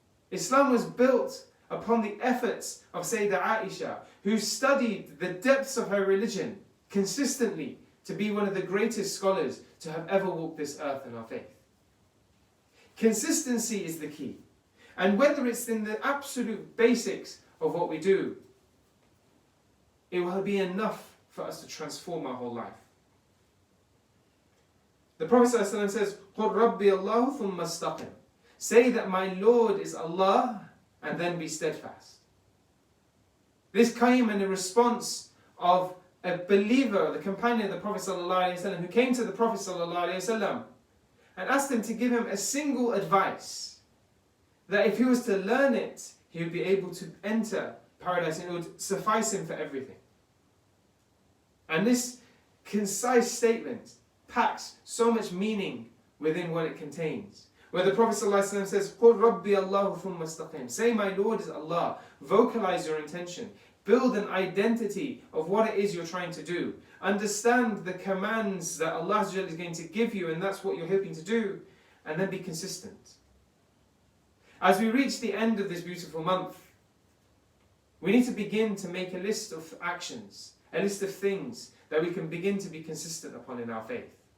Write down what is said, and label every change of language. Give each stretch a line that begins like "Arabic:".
English: Islam was built upon the efforts of Sayyidah Aisha, who studied the depths of her religion consistently to be one of the greatest scholars to have ever walked this earth in our faith. Consistency is the key. And whether it's in the absolute basics of what we do, it will be enough for us to transform our whole life. The Prophet ﷺ says,
Arabic: قُلْ رَبِّي اللَّهُ ثُمَّ اسْتَقِمْ.
English: Say that my Lord is Allah and then be steadfast. This came in a response of a believer, the companion of the Prophet ﷺ, who came to the Prophet ﷺ and asked him to give him a single advice, that if he was to learn it, he would be able to enter paradise and it would suffice him for everything. And this concise statement packs so much meaning within what it contains. Where the Prophet ﷺ says,
Arabic: قُلْ رَبِّي اللَّهُ ثُمَّ اسْتَقِمْ.
English: Say, my Lord is Allah. Vocalize your intention. Build an identity of what it is you're trying to do. Understand the commands that Allah is going to give you, and that's what you're hoping to do. And then be consistent. As we reach the end of this beautiful month, we need to begin to make a list of actions, a list of things that we can begin to be consistent upon in our faith.